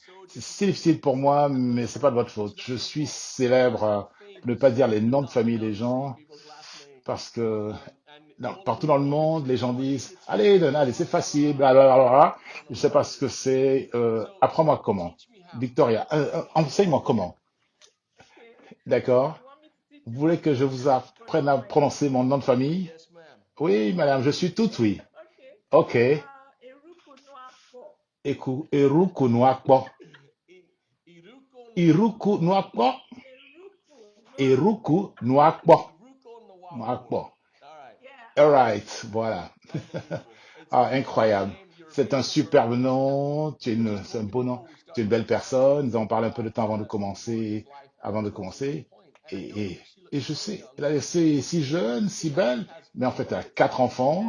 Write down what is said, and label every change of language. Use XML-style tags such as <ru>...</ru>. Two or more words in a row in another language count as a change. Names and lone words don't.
<fr>C'est difficile pour moi, mais c'est pas de votre faute. Je suis célèbre pour ne pas dire les noms de famille des gens parce que partout dans le monde, les gens disent allez, allez, c'est facile, blablabla. Je sais pas ce que c'est. Apprends-moi comment. Victoria, enseigne-moi comment. D'accord? Vous voulez que je vous apprenne à prononcer mon nom de famille? Oui, madame, je suis toute oui. Ok. Eruku Nwakpo. Iruku Nwakpo. Eruku Nwakpo. Nwakpo.</fr> <en>All right,</en> <fr>voilà. Ah, incroyable. C'est un superbe nom. C'est un beau nom. Tu es une belle personne. Nous avons parlé un peu de temps avant de commencer. Et je sais, elle a laissé si jeune, si belle, mais en fait, elle a 4 enfants.</fr>